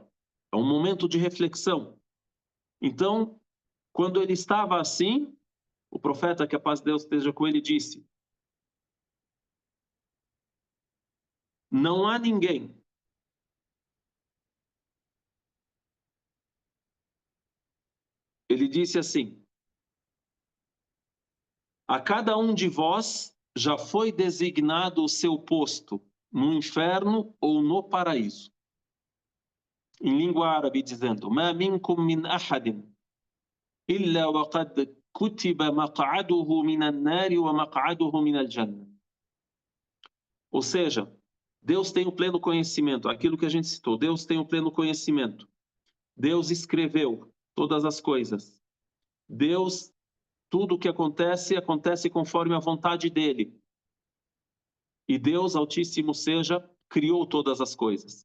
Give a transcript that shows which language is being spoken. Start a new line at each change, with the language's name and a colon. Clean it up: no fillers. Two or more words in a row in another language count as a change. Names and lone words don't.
Portuguese: É um momento de reflexão. Então, quando ele estava assim, o profeta, que a paz de Deus esteja com ele, disse: não há ninguém ele disse assim: a cada um de vós já foi designado o seu posto no inferno ou no paraíso. Em língua árabe, dizendo:
Arabic: ما منكم من أحد إلا وقد كتب مقعده من النار ومقعده من الجنة.
Portuguese: Ou seja, Deus tem o pleno conhecimento, aquilo que a gente citou, Deus tem o pleno conhecimento. Deus escreveu todas as coisas. Deus, tudo o que acontece, acontece conforme a vontade dele. E Deus, Altíssimo seja, criou todas as coisas.